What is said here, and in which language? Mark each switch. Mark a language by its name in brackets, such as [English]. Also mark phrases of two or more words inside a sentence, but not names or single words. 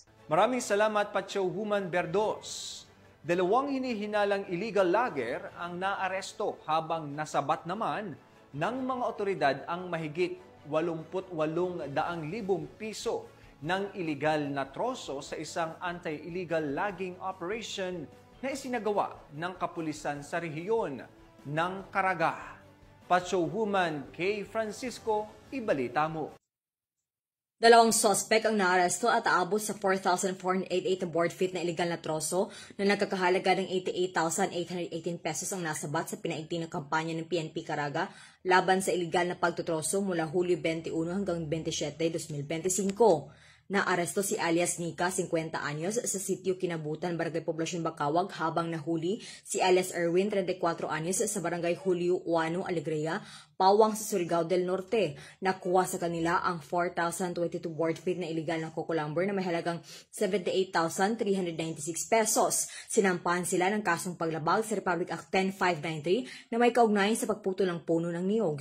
[Filipino] Maraming salamat, Patrolwoman Berdos. Dalawang hinihinalang [English] illegal logger [Filipino] ang naaresto habang nasabat naman ng mga otoridad ang mahigit 88,000 piso ng illegal na troso sa isang [English] anti-illegal logging operation [Filipino] na isinagawa ng kapulisan sa rehiyon ng Caraga. Patrolwoman Kay Francisco, ibalita mo. Dalawang suspect ang naaresto at aabot sa 4,488 na [English] board feet [Filipino] na illegal na troso na nagkakahalaga ng 88,818 pesos ang nasabat sa pinaigting na kampanya ng PNP Caraga laban sa illegal na pagtutroso mula Hulyo 21 hanggang 27, 2025. Naaresto si alias Nika, 50 anyos, sa sitio Kinabutan, Barangay Poblasyon Bacawag, habang nahuli si alias Erwin, 34 anyos, sa Barangay Julio Uano, Alegria, Pawang sa Surigao del Norte. Nakuha sa kanila ang 4,022 [English] board feet [Filipino] na illegal na [English] coco lumber [Filipino] na may halagang 78,396 pesos. Sinampahan sila ng kasong paglabag sa Republic Act 10593 na may kaugnayan sa pagputol ng puno ng niyog.